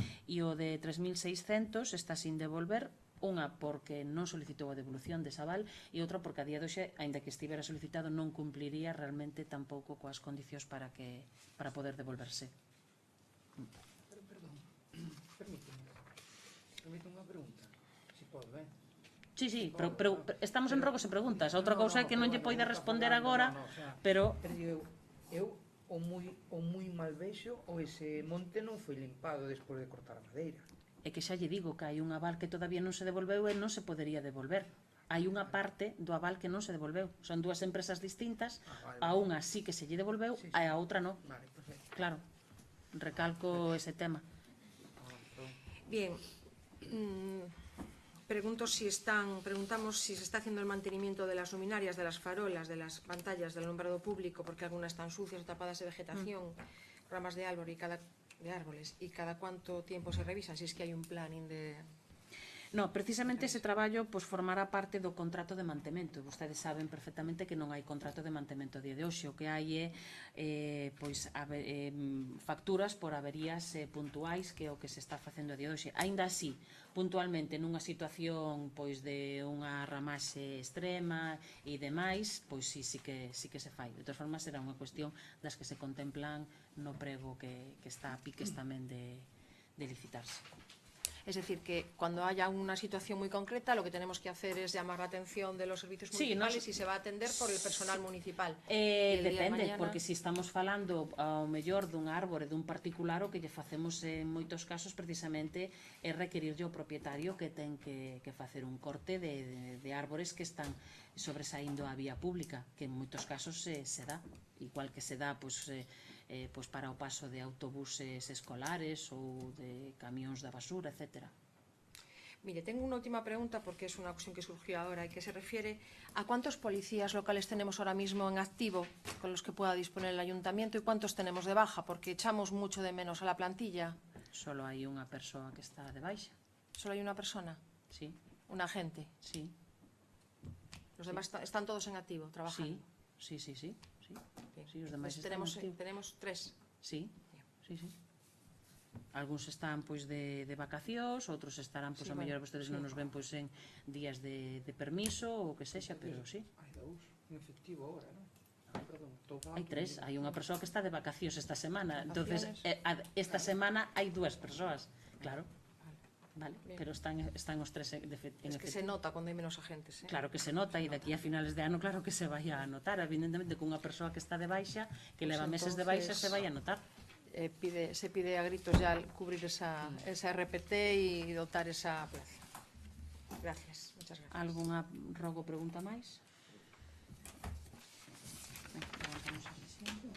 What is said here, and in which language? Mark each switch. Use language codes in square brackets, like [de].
[gl] E o de 3.600 está sin devolver, unha porque non solicitou a devolución desa aval e outra porque a día de hoxe, aínda que estivera solicitado, non cumpliría realmente tampouco coas condicións para poder devolverse. Permíteme unha pregunta, se pode, ben? Sí, pero estamos en rogos e preguntas. A outra cousa é que non lle poida responder agora, pero Eu o moi mal vexo o ese monte non foi limpado despois de cortar a madeira. é que xa lle digo que hai un aval que todavía non se devolveu e non se podería devolver. Hai unha parte do aval que non se devolveu. Son dúas empresas distintas, a unha sí que se lle devolveu e a outra non. Vale, perfecto. Claro, recalco ese tema. [es] Bien, preguntamos si se está haciendo el mantenimiento de las luminarias, de las farolas, de las pantallas del alumbrado público, porque algunas están sucias o tapadas de vegetación, ramas de árboles, y cada cuánto tiempo se revisan, si es que hay un planning de... [gl] No, precisamente ese traballo pois formará parte do contrato de mantemento. Vostedes saben perfectamente que non hai contrato de mantemento a día de hoxe. O que hai é facturas por averías puntuais, que é o que se está facendo a día de hoxe. Aínda así, puntualmente nunha situación pois de unha ramaxe extrema e demais, pois sí que se fai. De todas formas, será unha cuestión das que se contemplan no prego que está a piques tamén de licitarse. [es] Es decir, que cuando haya una situación muy concreta, lo que tenemos que hacer es llamar la atención de los servicios municipales y se va a atender por el personal municipal. [gl] Depende, porque se estamos falando ao mellor dun árbore, dun particular, o que lle facemos en moitos casos precisamente é requerirlle ao propietario que ten que facer un corte de árbores que están sobresaindo a vía pública, que en moitos casos se dá, igual que se dá pois para o paso de autobuses escolares ou de camións da basura, etc. [es] Mire, tengo una última pregunta porque es una cuestión que surgió ahora y que se refiere a cuántos policías locales tenemos ahora mismo en activo con los que pueda disponer el ayuntamiento y cuántos tenemos de baja, porque echamos mucho de menos a la plantilla. [gl] Solo hai unha persoa que está de baixa. [es] ¿Solo hay una persona? Sí, ¿Un agente? sí. Los demás están todos en activo, trabajando. [gl] Sí. Sí, os demais [es] Pues [gl] están en activo. [es] tenemos 3. Sí. [gl] Algúns están pois de vacacións, outros estarán pois a mellor vostedes non nos ven pois en días de permiso ou o que sexa, pero sí. Hai 2 en efectivo agora, non? Perdón, Hai 3, hai unha persoa que está de vacacións esta semana, entonces esta semana hai 2 persoas, claro. Vale, pero están os 3 en efectivo. [es] Es que se nota cuando [gl] hai [es] menos agentes, [gl] Claro que se nota, e daqui a finales de ano claro que se vai a notar, evidentemente cunha persoa que está de baixa, que leva meses de baixa, se vai a notar. [es] Se pide a gritos ya cubrir esa RPT y dotar esa plaza. Gracias, muchas gracias. [gl] Algunha rogo pregunta máis? Levantamos a sesión.